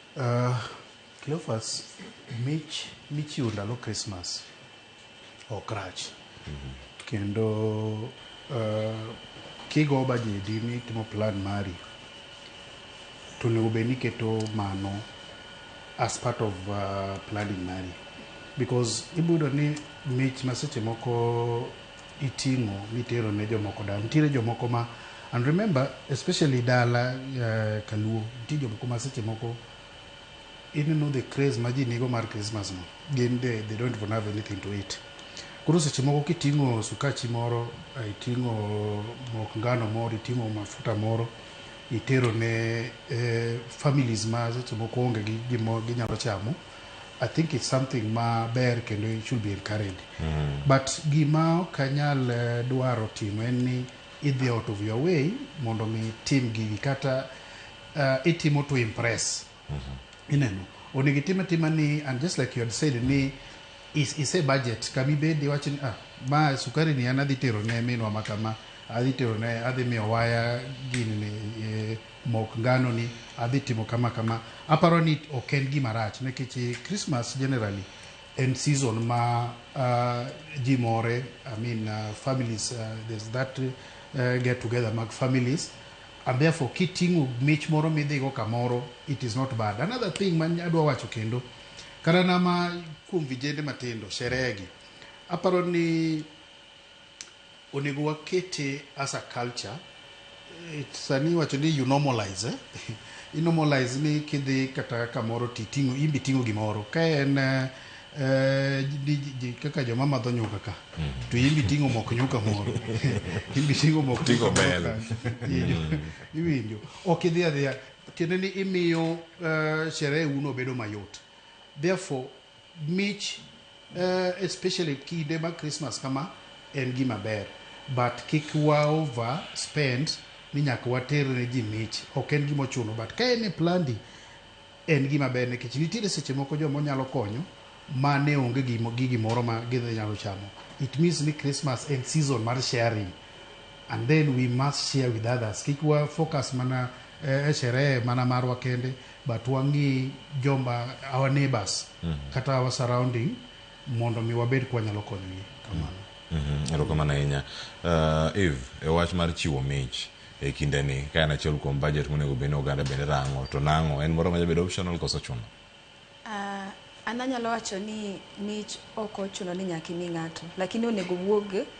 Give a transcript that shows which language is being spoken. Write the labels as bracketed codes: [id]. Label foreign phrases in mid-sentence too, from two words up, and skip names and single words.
[luo] Cleophas, michiwo ndalo Christmas ok rach. Kendo kigo bajedi ni timo plan mari, to onego bed ni keto mano [en] as part of planning [luo] mari, because ibudo ni mich ma seche moko iting'o mitero ne jomoko dala. Nitiere jomoko ma, [en] and remember especially [luo] dala Kaluo, nitie jomoko ma seche moko ineno [en] the craze [luo] ma ji nigo mar Christmas no, gin [en] they don't even have anything to eat. [luo] Koro seche moko kiting'o sukachi moro, iting'o mok ngano moro, iting'o mafuta moro, itero ne families ma seche moko onge gi gimo ginyalo chamo, [en] I think it's something [luo] ma ber kendo [en] it should be encouraged. [luo] But gima kanyal dwaro timo en ni idhi [en] out of your way [luo] mondo mi tim gigi, kata itimo [en] to impress. [luo] Ineno onego itim atima ni, [en] and just like you had said [luo] ni [en] is a budget [luo] kami bende wachni ma sukari ni an adhi tero ne minwa makama, adhi tero ne, adhi miyo waya gini ni mok ngano ni, adhi timo kama. Aparo ni ok en gima rach, nikech Christmas generally en season ma ji more, [en] I mean families, there's that get together [luo] mag families, and therefore kiting'o mich moro midhigo kamoro, [en] it is not bad. [luo] Another thing man adwa wacho kendo, kara nama kuom vijende matindo, sherehe gi, aparo ni onego wakete [en] as a culture. [luo] Sani wacho ni [en] you normalize, you normalize [luo] ni kidhi kata kamoro titing'o, imbi ting'o gimoro, ka en kaka joma madho nyuka ka, to imbi ting'o mok nyuka moro, imbi ting'o mok ting'o bel, iwinjo, ok idhi adhiya, kendo ni imiyo sherehe uno bedo mayot. Therefore mich especially kinde mag Christmas kama en gima ber, but kik wa [en] over spend [luo] ni nyaka water ne ji mich, ok en gima ochuno. But ka en e plandi en gima ber, nikech nitiere seche moko joma nyalo konyo mane onge gigi moro ma gidhi nyalo chamo. [en] It means [luo] ni Christmas en season mar sharing, [en] and then we must share with others. [luo] Kik wa focus mana sherehe mana marwa kende, but wangi jomba, [en] our neighbors, kata our surrounding, [luo] mondo mi wabed kwa nyalo konyogi kamano. Erokamano ahinya. Eve, e wach mar chiwo mich e kinde ni, ka en achiel kuom budget monego bed ni oganda bende rango, to nango en moro ma jabedo optional koso chuno? An anyalo wacho ni mich ok ochuno ni nyaka imi ng'ato, lakini onego wuog